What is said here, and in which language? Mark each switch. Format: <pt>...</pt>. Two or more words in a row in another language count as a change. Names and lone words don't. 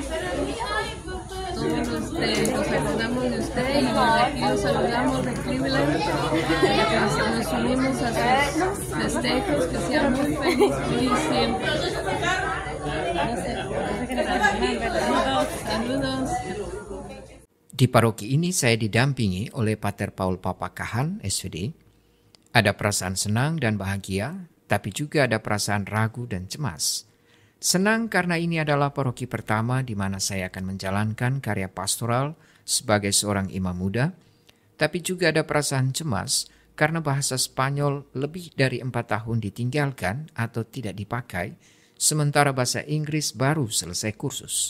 <es>Todos nos acordamos de usted y desde aquí los saludamos de Cleveland. Nos unimos a sus festejos, que sean muy felices siempre. Saludos.</es> <id>Di paroki ini saya didampingi oleh Pater Paul Papakahan, SVD. Ada perasaan senang dan bahagia, tapi juga ada perasaan ragu dan cemas. Senang karena ini adalah paroki pertama di mana saya akan menjalankan karya pastoral sebagai seorang imam muda, tapi juga ada perasaan cemas karena bahasa Spanyol lebih dari 4 tahun ditinggalkan atau tidak dipakai, sementara bahasa Inggris baru selesai kursus.</id>